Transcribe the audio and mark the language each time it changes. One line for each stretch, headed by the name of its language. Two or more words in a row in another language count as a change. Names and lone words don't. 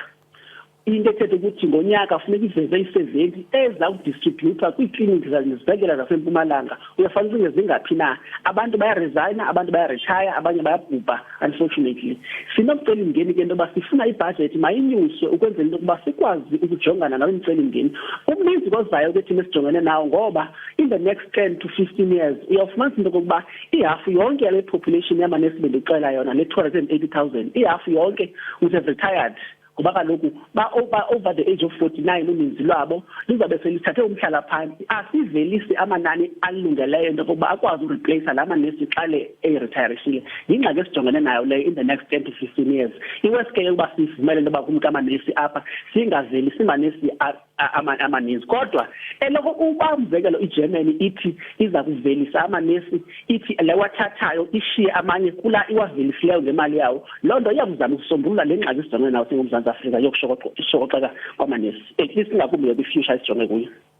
Xhosa: Into ethetha ukuthi ngonyaka funeka iveze i-70 ezawudistributha kwiikliniki nezibhedlela zaseMpumalanga. Uyafana ukuthi zingaphi na abantu bayaresigna, abantu bayaretire, abanye bayabhubha. Unfortunately sinomcelimngeni ke into yoba sifuna ibudget mayinyuswe ukwenzela into yokuba sikwazi ukujongana nawo imicelimngeni umninzi kozayo ke thina esijongene nawo ngoba
English: in the next 10 to 15 years
Xhosa: uyawufumanisa into yokokuba ihafu yonke le population yamanesi bendixela yona le 280,000 ihafu yonke
English: would have retired.
Xhosa: Kuba kaloku
English: over the age of 49
Xhosa: uninzi lwabo lizabe selithathe umhlala phansi asivelise amanani alungeleyo into yokuba akwazi ureplace la manesi xa le eretireshile. Yingxaki esijongene nayo leyo
English: in the next 10 to 15 years.
Xhosa: Iwesi ke yokuba sivumele into yoba kumke amanesi apha singavelisi amanesi amaninzi kodwa eloko umzekelo iGermany ithi iza kuvelisa amanesi ithi lewathathayo ishiye amanye kula iwavelisileyo ngemali yawo. Loo nto iyakuzama ukusombulula le ngxaki esijongene nayo singuMzantsi Afrika yokushokoxeka kwamanesi singakumbi kwi-future esijonge kuyo.